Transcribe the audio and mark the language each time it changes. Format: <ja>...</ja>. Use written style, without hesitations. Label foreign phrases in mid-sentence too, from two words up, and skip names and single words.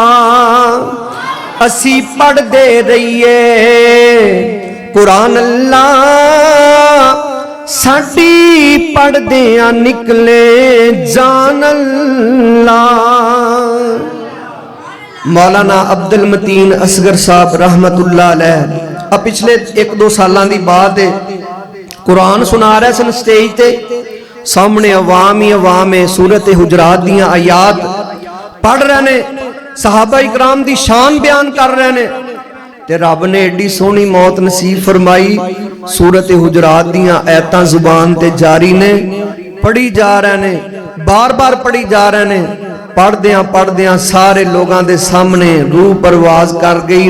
<pa>اسی پڑھدے رہیے قرآن اللہ، ساڈی پڑھدیاں نکلے جان اللہ. مولانا عبدالمتین اصغر صاحب</pa> <ar>رحمة الله عليه</ar> <ur>اب پچھلے 1-2 سالوں کی بات ہے,</ur> <pa>قرآن سنا رہے سن سٹیج تے، سامنے عوام ہی عوام ہے، سورت حجرات دیاں آیات پڑھ رہے نے، صحابہ اکرام دی شان بیان کر رہے نے، تے رب نے ایڈی سوہنی موت نصیب فرمائی. سورت حجرات دیاں آیتاں زبان تے جاری نے، پڑھی جا رہے نے، بار بار پڑھی جا رہے نے. پڑھدیاں پڑھدیاں</pa> <ur>سارے لوگوں کے سامنے روح پرواز کر گئی.</ur>